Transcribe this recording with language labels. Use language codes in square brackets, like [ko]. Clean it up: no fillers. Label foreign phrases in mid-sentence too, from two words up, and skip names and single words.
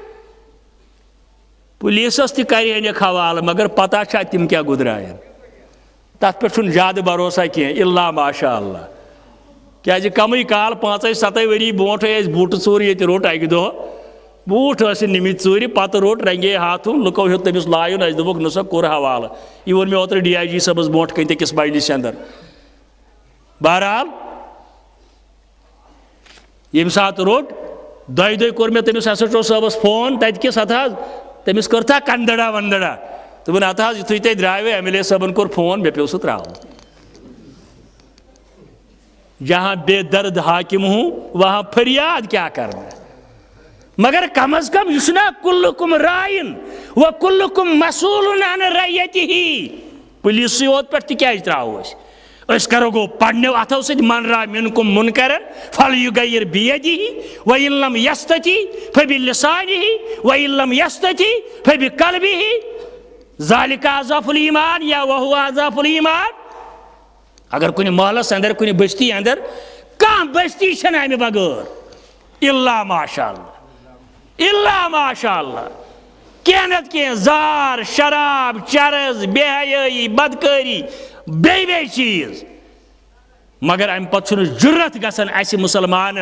[ks] پُلیٖسس تہِ کرِہن یہِ حوالہٕ مگر پتہ چھا تِم کیٛاہ گُدرایَن تتھ پٮ۪ٹھ چھُنہٕ زیادٕ بھروسہ کینٛہہ [ar] الا ماشاء اللہ [ks] کیٛازِ کمٕے کال 5-7 ؤری برونٛٹھٕے ٲسۍ بوٗٹہٕ ژوٗر ییٚتہِ روٚٹ اکہِ دۄہ بوٗٹھ ٲسۍ نِمٕتۍ ژوٗرِ پتہٕ روٚٹ [ur] رنگے ہاتھوں [ks] لُکو ہیوٚت تٔمِس لایُن اَسہِ دوٚپُکھ نہ سا کوٚر حوالہٕ یہِ ووٚن مےٚ اوترٕ DIG صٲبس برونٛٹھ کَنہِ أکِس مجلسہِ اندر بہرحال ییٚمہِ ساتہٕ روٚٹ 2 دۄہہِ کوٚر مےٚ تٔمِس SHO صٲبس فون تتہِ کِس ہتھ حظ تٔمِس کٔرتھا کنٛدڑا ونٛدڑا دوٚپُن ہتھ حظ یُتھُے تُہۍ درٛاوٕ MLA صٲبن کوٚر فون مےٚ پیوٚو سُہ ترٛاوُن [ur] جہاں بے درد حاکم ہوں وہاں فریاد کیا کرنا مگر کم از کم یہ چھُنا [ar] کُلُکُم رائن و کُلُکُم مسئولٌ عن رعیتہ [ks] پُلیٖسٕے یوت پٮ۪ٹھ تہِ کیٛازِ ترٛاوو أسۍ کرو گوٚو پنٛنیو اَتھو سۭتۍ [ar] من را منکم منکرن فلیغیر بیدہ وإن لم یستطع فبلسانہ وإن لم یستطع فبقلبہ ذالک اضعف الایمان یا وہو اضعف الایمان [ks] اگر کُنہِ محلس اندر کُنہِ بستی اندر کانٛہہ بستی چھنہٕ امہِ بغٲر [ar] الا ماشاء [ks] اللہ کینٛہہ نتہٕ کینٛہہ زار شراب چرٕز بے حیٲیی بدکٲری بیٚیہِ چیٖز مگر امہِ پتہٕ چھُنہٕ جُرت گژھان اسہِ مُسلمانن